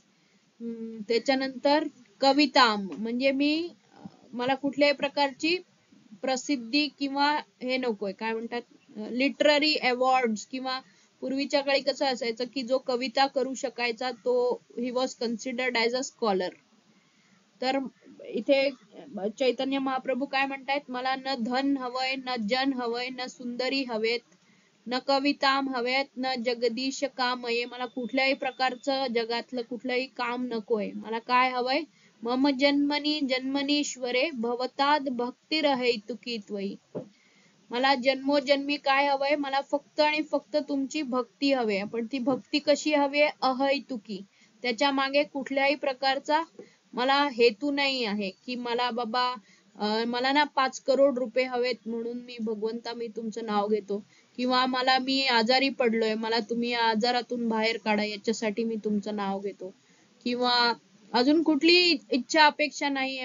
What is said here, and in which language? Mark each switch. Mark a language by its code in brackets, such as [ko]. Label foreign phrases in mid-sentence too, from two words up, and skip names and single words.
[mr] त्याच्यानंतर कविताम म्हणजे मला कुठल्याही प्रकारची प्रसिद्धी किंवा हे नकोय, काय म्हणतात [en] literary awards [mr] किंवा पूर्वीच्या काळी कसं असायचं की जो कविता करू शकायचा तो [en] he was considered as a scholar. [mr] तर इथे चैतन्य महाप्रभू काय म्हणतायत, मला न धन हवंय, न जन हवंय, न सुंदरी हवेत, न कविताम हवेत, [sa] न जगदीश कामये, [mr] मला कुठल्याही प्रकारचं जगातलं कुठलंही काम नकोय. मला काय हवंय, [sa] मम जन्मनी जन्मनीश्वरे भवताद भक्तिरहेतुकी त्वयी. [mr] मला जन्मोजन्मी काय हवंय, मला फक्त आणि फक्त तुमची भक्ती हवी. पण ती भक्ती कशी हवी आहे, अहैतुकी. त्याच्या मागे कुठल्याही प्रकारचा मला हेतू नाही आहे की मला बाबा मला ना 5 करोड रुपये हवेत म्हणून मी भगवंता मी तुमचं नाव घेतो, किंवा मी आजारी पडलोय, मला तुम्ही आजारातून बाहेर काढा याच्यासाठी मी तुमचं नाव घेतो, किंवा अजून कुठली इच्छा अपेक्षा नाहीये.